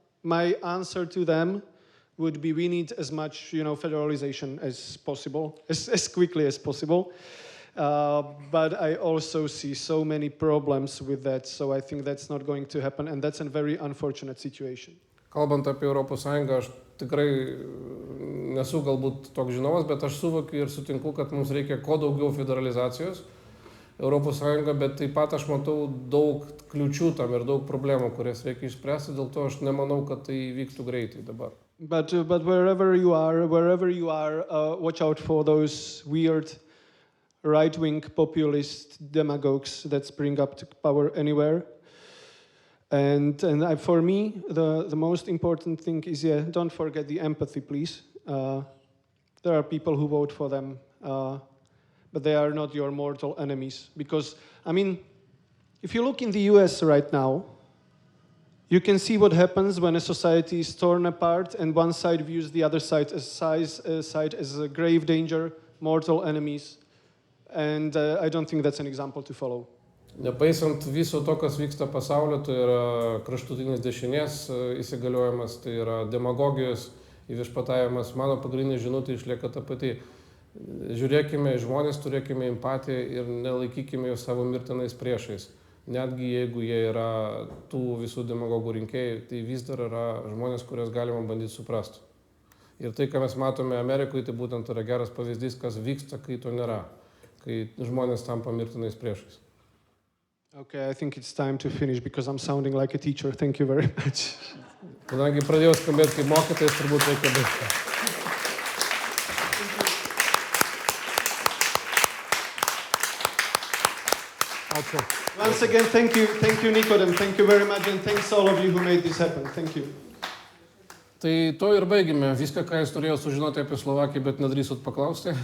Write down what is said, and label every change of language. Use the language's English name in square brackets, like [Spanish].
[English] My answer to them would be we need as much, federalization as possible, as quickly as possible. But I also see so many problems with that, so I think that's not going to happen, and that's a very unfortunate situation. [Lithuanian] Kalbant apie Europos Sąjungą, aš tikrai nesu galbūt toks žinovas, bet aš suvokiu ir sutinku, kad mums reikia kuo daugiau federalizacijos Europos Sąjunga, bet taip pat aš matau daug kliučių tam ir daug problemų, kurias reikia išspręsti, dėl to aš nemanau, kad tai vyktų greitai dabar. [English] But wherever you are, watch out for those weird right-wing populist demagogues that spring up to power anywhere. And for me, the most important thing is, don't forget the empathy, please. There are people who vote for them, but they are not your mortal enemies. Because, I mean, if you look in the US right now, you can see what happens when a society is torn apart and one side views the other side as a grave danger, mortal enemies. And I don't think that's an example to follow. [Lithuanian] Nepaisant viso to, kas vyksta pasaulio, tai yra kraštutinės dešinės įsigaliojimas, tai yra demagogijos įviešpatavimas, mano pagrindinė žinutė išlieka ta pati. Žiūrėkime į žmonės, turėkime empatiją ir nelaikykime juos savo mirtinais priešais. Netgi jeigu jie yra tų visų demagogų rinkėjai, tai vis dar yra žmonės, kurias galima bandyti suprasti. Ir tai, ką mes matome Amerikoje, tai būtent yra geras pavyzdys, kas vyksta, kai to nėra. Kai žmonės tampa mirtinais priešais. [English] Okay, I think it's time to finish because I'm sounding like a teacher. Thank you very much. [Lithuanian] Kadangi pradėjau skambėti kaip mokytojas, turbūt reikia baigti. Ačiū. [English] Once again, thank you, Nikodem. Thank you very much, and thanks all of you who made this happen. Thank you. [Lithuanian] Tai to ir baigime. Viską, ką jūs turėjau sužinoti apie Slovakiją, bet nedrįsot paklausti.